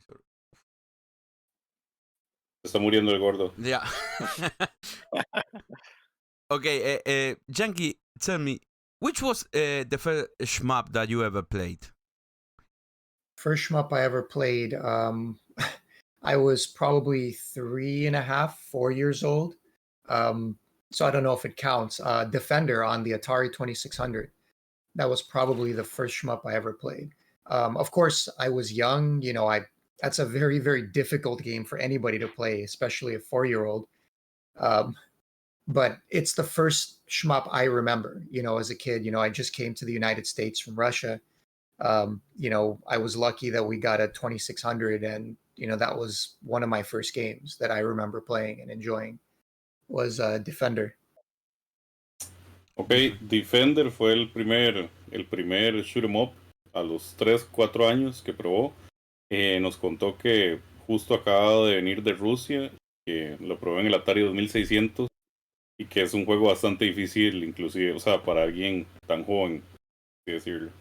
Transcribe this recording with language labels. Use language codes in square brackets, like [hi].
[es] Se está muriendo el gordo. [en] Yeah. Okay, Junkie, tell me, which was the first shmup that you ever played? First shmup I ever played, I was probably 3.5, 4 years old. So I don't know if it counts. Defender on the Atari 2600. That was probably the first shmup I ever played. Of course, I was young. That's a very, very difficult game for anybody to play, especially a 4-year-old. But it's the first shmup I remember. As a kid, I just came to the United States from Russia. I was lucky that we got a 2600, and that was one of my first games that I remember playing and enjoying was Defender. [es] Ok, Defender fue el primer shoot 'em up a los 3, 4 años que probó. Nos contó que justo acaba de venir de Rusia, que lo probó en el Atari 2600 y que es un juego bastante difícil, inclusive, o sea, para alguien tan joven, así decirlo.